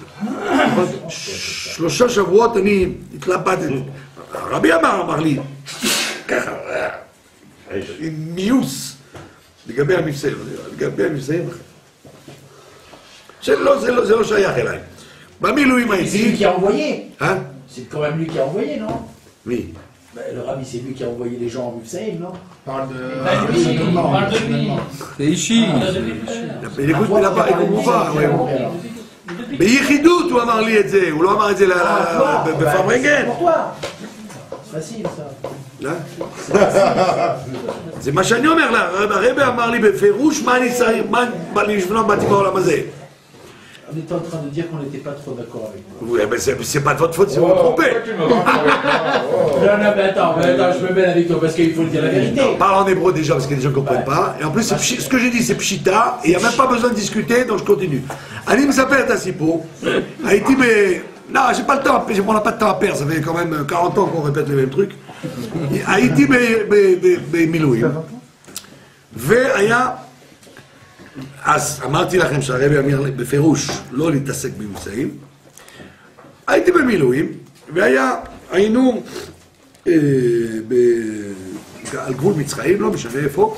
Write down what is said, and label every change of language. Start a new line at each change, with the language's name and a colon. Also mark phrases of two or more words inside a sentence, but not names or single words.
Hebrew: 3 שבועות אני התלבטתי. הרבי אמר לי, ככה, עם מיוס, לגבי המבצעים, זה לא שייך אליי. במילואים הייתי...
French: C'est lui qui a envoyé. Hein? C'est quand même lui qui a envoyé, non? Oui. Le rabbi, c'est lui qui a envoyé les gens en Mufsaïm, non? Parle de... Parle de lui. C'est Ishi. Il écoute pas, ouais.
Hebrew: ביחידות הוא אמר לי את זה, הוא לא אמר את זה בפרמנגן.
French: Facile, ça.
Hebrew: זה מה שאני אומר לה, הרבי אמר לי בפירוש מה אני צריך, מה לבנות באתי בעולם הזה.
French: On était en train de dire qu'on n'était pas trop d'accord avec vous. Oui, mais c'est pas de votre faute si vous vous trompez. Non, mais attends, je me mêle avec toi parce qu'il faut dire la vérité. Parle en hébreu déjà parce que les gens ne comprennent pas. Et en plus, ce que j'ai dit, c'est pshita. Et il n'y a même pas besoin de discuter, donc je continue.
Hebrew: אני מספר את הסיפור.
French: הייתי non, j'ai pas le temps, on n'a pas de temps à perdre, ça fait quand même 40 ans qu'on répète les mêmes trucs.
Hebrew: הייתי במילואים. והיה... אז אמרתי לכם שהרבי אמר בפירוש לא להתעסק במבצעים. הייתי במילואים, היינו על גבול מצרים, לא משנה איפה.